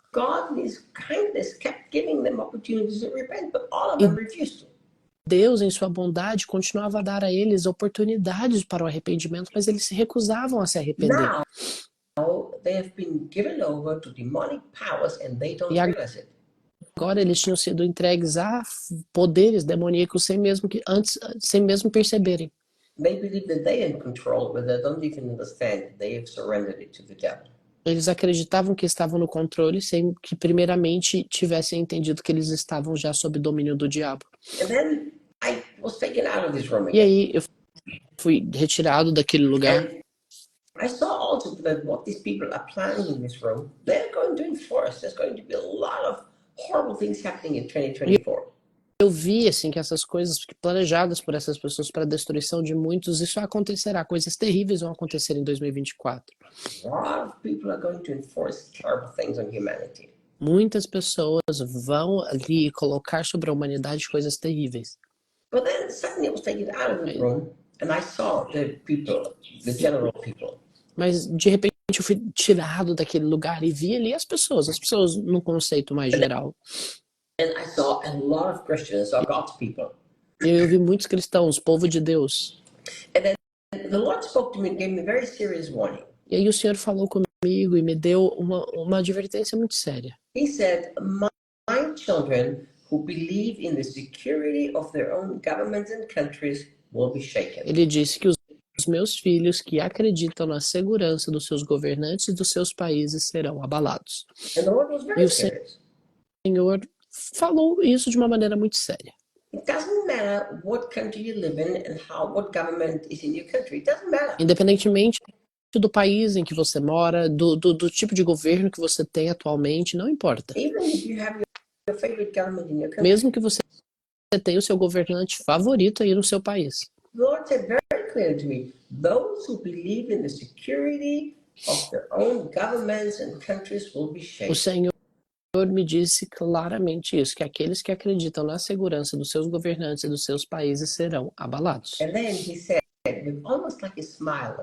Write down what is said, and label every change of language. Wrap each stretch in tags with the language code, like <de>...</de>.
<en>God, in His kindness, kept giving them opportunities to repent, but all of them refused to.</en> <pt>Deus, em sua bondade, continuava a dar a eles oportunidades para o arrependimento, mas eles se recusavam a se arrepender.</pt> <en>Now they have been given over to demonic powers and they don't realize it.</en> <pt>Agora eles tinham sido entregues a poderes demoníacos sem mesmo perceberem.</pt> <en>They believe that they are in control, but they don't even understand they have surrendered it to the devil.</en> <pt>Eles acreditavam que estavam no controle sem que primeiramente tivessem entendido que eles estavam já sob domínio do diabo.</pt> <en>And then I was taken out of this room</en> <pt>E</pt> <en>again.</en> <pt>aí eu fui retirado daquele lugar.</pt> <en>And I saw also that what these people are planning in this room, they're going to enforce. There's going to be a lot of horrible things happening in 2024.</en> <pt>Eu vi assim que essas coisas planejadas por essas pessoas para a destruição de muitos, isso acontecerá, coisas terríveis vão acontecer em 2024.</pt> <en>A lot of people are going to enforce terrible things on humanity.</en> <pt>Muitas pessoas vão ali colocar sobre a humanidade coisas terríveis.</pt> <en>But then suddenly I was taken out of the room and I saw the people, the general people.</en> <pt>Mas de repente eu fui tirado daquele lugar e vi ali as pessoas num conceito mais geral.</pt> <en>And I saw a lot of Christians, or God's people.</en> <pt>E eu vi muitos cristãos, povo de Deus.</pt> <en>And then the Lord spoke to me and gave me a very serious warning.</en> <pt>E aí o Senhor falou comigo e me deu uma advertência muito séria.</pt> <en>He said, my children who believe in the security of their own governments and countries will be shaken.</en> <pt>Ele disse que os meus filhos que acreditam na segurança dos seus governantes e dos seus países serão abalados.</pt> <en>And the Lord was very serious.</en> <pt>O Senhor falou isso de uma maneira muito séria.</pt> <en>It doesn't matter what country you live in and what government is in your country. It doesn't matter.</en> <pt>Independentemente do país em que você mora, do tipo de governo que você tem atualmente, não importa.</pt> <en>Even if you have your favorite government in your country.</en> <pt>Mesmo que você tenha o seu governante favorito aí no seu país.</pt> <en>The Lord said very clearly to me, those who believe in the security of their own governments and countries will be shaken.</en> <pt>O Senhor me disse claramente isso, que aqueles que acreditam na segurança dos seus governantes e dos seus países serão abalados.</pt> <en>And then he said, with almost like a smile.</en>